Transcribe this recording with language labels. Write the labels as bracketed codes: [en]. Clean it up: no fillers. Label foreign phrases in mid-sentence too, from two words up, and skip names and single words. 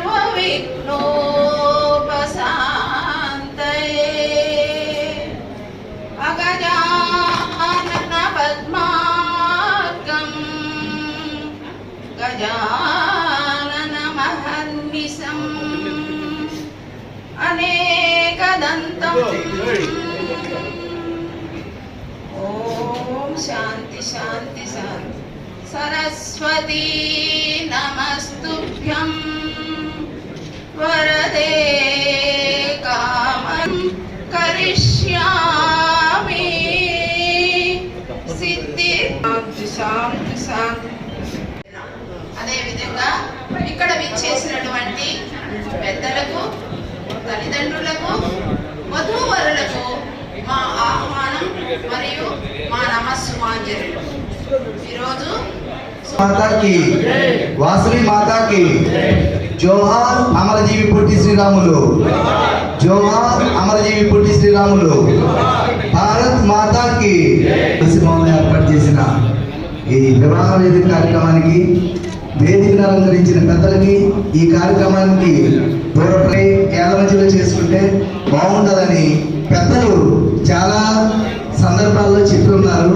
[sa] विघ्नोपशान्तये अगजानन पद्मार्कं गजानन महर्निशम् अनेकदन्तम् ॐ शान्ति शान्ति शान्ति सरस्वती नमस्तुभ्यं वरदे कामं करिष्यामि सिद्धि शान्ति शान्ति [te] అదే విధంగా ఇక్కడ విచ్చేసినటువంటి పెద్దలకు తల్లిదండ్రులకు వధూవరులకు మా ఆహ్వానం మరియు మా నమస్సుమాంజలి. ఈరోజు [hi] माता की वासवी माता की जोहार अमरजीवी पुट्टी श्रीरामुलु जोहार अमरजीवी पुट्टी श्रीरामुलु भारत माता की [te] ఏర్పాటు చేసిన ఈ వివాహ వేదిక కార్యక్రమానికి వేదికను అలంకరించిన పెద్దలకి ఈ కార్యక్రమానికి దూరపై ఏళ్ల మధ్యలో చేసుకుంటే బాగుంటుందని పెద్దలు చాలా సందర్భాల్లో చెప్పి ఉన్నారు.